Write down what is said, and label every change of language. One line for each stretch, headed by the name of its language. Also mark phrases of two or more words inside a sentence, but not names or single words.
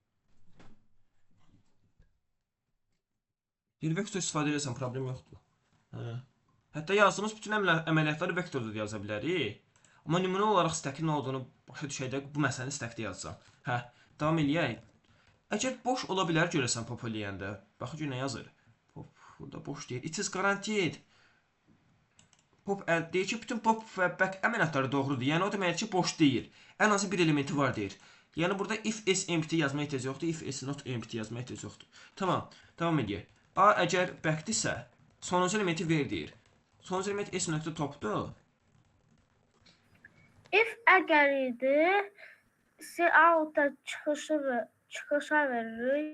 Azerbaijani: Deyir, vektor istifadə etsəm, problem yoxdur. Hə. Hətta yazdığımız bütün əməliyyatları vektorda da yaza bilərik. Amma nümunə olaraq stackin nə olduğunu başa düşəkdə bu məsələni stackdə yazacağam. Hə, davam eləyək. Əgər boş ola bilər görəsən pop eləyəndə. Baxın ki, nə yazır? Pop, burada boş deyir.
English: It is guaranteed.
Azerbaijani: Pop deyir ki, bütün pop və back əməliyyatları doğrudur. Yəni o deməkdir ki, boş deyil. Ən azı bir elementi var deyir. Yəni burada
English: if is empty
Azerbaijani: yazma ehtiyac yoxdur,
English: if is not empty
Azerbaijani: yazma ehtiyac yoxdur. Tamam, davam edək. A əgər backdirsə, sonuncu elementi ver deyir. Sonuncu element s.topdur. If əgər idi, out-da çıxışa veririk.